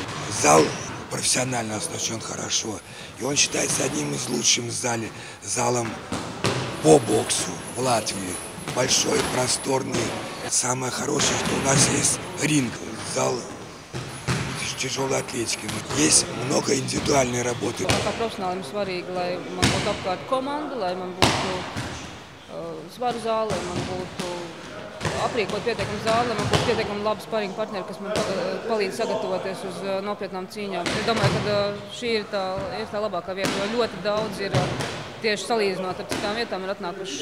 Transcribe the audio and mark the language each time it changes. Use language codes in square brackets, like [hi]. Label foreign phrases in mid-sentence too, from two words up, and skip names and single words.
[ru] Зал профессионально оснащен хорошо. И он считается одним из лучших залом по боксу в Латвии. Большой, просторный. Самое хорошее, что у нас есть ринг, зал тяжелой атлетики. Есть много индивидуальной работы. [lv] Kā profesionālim svarīgi, lai man būtu apkārt komanda, lai man būtu svaru zāle, lai man būtu aprīkot pietiekami zāle, lai man būtu pietiekami labi sparinga partneri, kas man palīdz sagatavoties uz nopietnām cīņām. Es domāju, ka šī ir tā labākā vieta, jo ļoti daudz ir tieši salīdzinot ar citām vietām ir atnākuši šeit.